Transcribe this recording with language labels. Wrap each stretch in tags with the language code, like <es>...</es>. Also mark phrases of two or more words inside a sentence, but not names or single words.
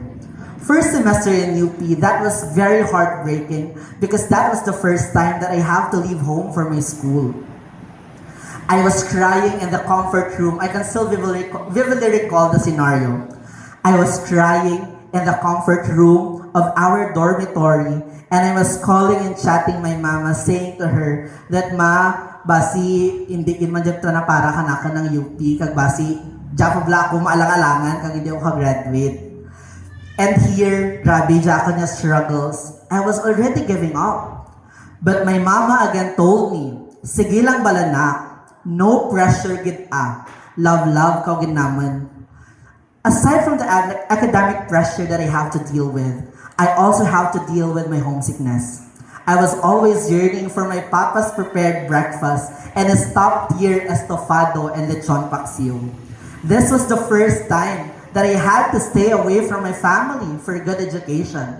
<en>First semester in UP, that was very heartbreaking because that was the first time that I have to leave home for my school. I was crying in the comfort room. I can still vividly recall the scenario. I was crying in the comfort room of our dormitory, and I was calling and chatting my mama, saying to her that,</en> <hil>Ma, basi hindi man dyan na para kanaka ng UP, kag basi dyan pa ako maalang-alangan kag hindi ako ka-graduate.</hil> <en>And here,</en> <hil>grabe dyan niya struggles.</hil> <en>I was already giving up. But my mama again told me,</en> <hil>sige lang bala na,</hil> <en>no pressure</en> <hil>gid love ka gid naman.</hil> <en>Aside from the academic pressure that I have to deal with, I also have to deal with my homesickness. I was always yearning for my papa's prepared breakfast and his top-tier estofado and lechon paksiw. This was the first time that I had to stay away from my family for good education.</en>